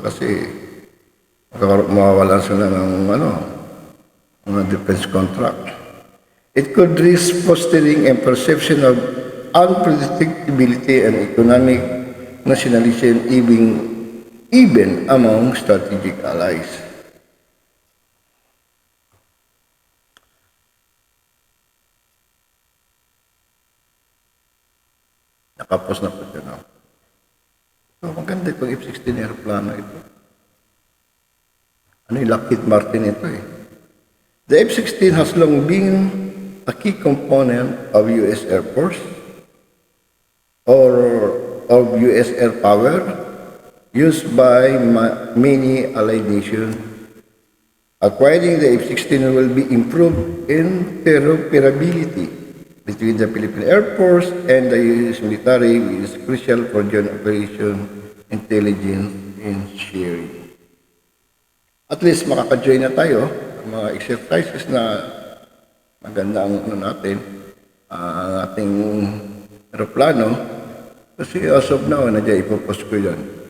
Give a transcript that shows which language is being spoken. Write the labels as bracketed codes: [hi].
[tl] Kasi mawawalan sila ng mga defense contract. [en] It could risk fostering a perception of unpredictability and economic nationalism even among strategic allies. [tl] Nakapos na po dyan. So, maganda itong F-16 aeroplano ito. Ano yung Lockheed Martin ito [en] The F-16 has long been a key component of U.S. Air Force or of U.S. air power used by many allied nations. Acquiring the F-16 will be improved interoperability between the Philippine Air Force and the U.S. military, which is crucial for joint operation, intelligence, and sharing. [tl] At least makaka-join na tayo mga exercises na maganda ang natin, ang ating aeroplano. Kasi [en] as of now, [tl] nandiyan ipopost ko yan.